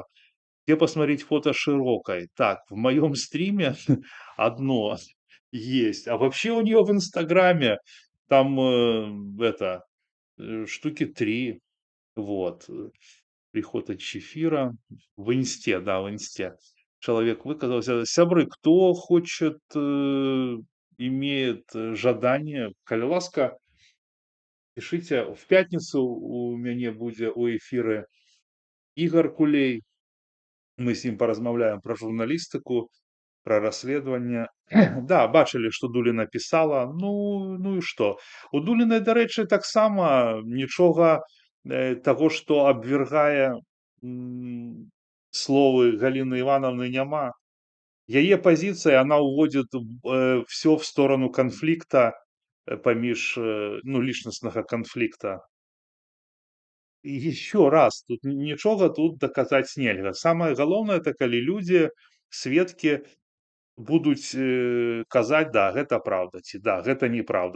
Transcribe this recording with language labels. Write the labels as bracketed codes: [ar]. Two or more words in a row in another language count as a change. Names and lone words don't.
[ru] Где посмотреть фото Широкой? Так, в моем стриме одно есть, а вообще у нее в Инстаграме там штуки 3. Вот. Приход от Чефира. В Инсте, да, в Инсте. Человек выказался. [be] Сябры, [ru] кто хочет, имеет [be] жадание, калі ласка, [ru] пишите. В пятницу у меня будет у эфира Игорь Кулей. Мы с ним [be] поразмаўляем пра журналістыку, пра расследаванне. Да, бачылі, што Дуліна пісала. Ну і што? У Дулінай, дарэчы, таксама нічога таго, што абвяргае словы Галіны Івановны, няма. Яе пазіцыя, [ru] она уводит все в сторону конфликта [be] паміж, ну, лічнаснага [ru] конфликта. [be] І [ru] еще раз, [be] тут нічога тут даказаць нельга. Самае галоўнае, это калі людзі, сведкі будуць казаць, да, гэта праўда, ці да, гэта неправда.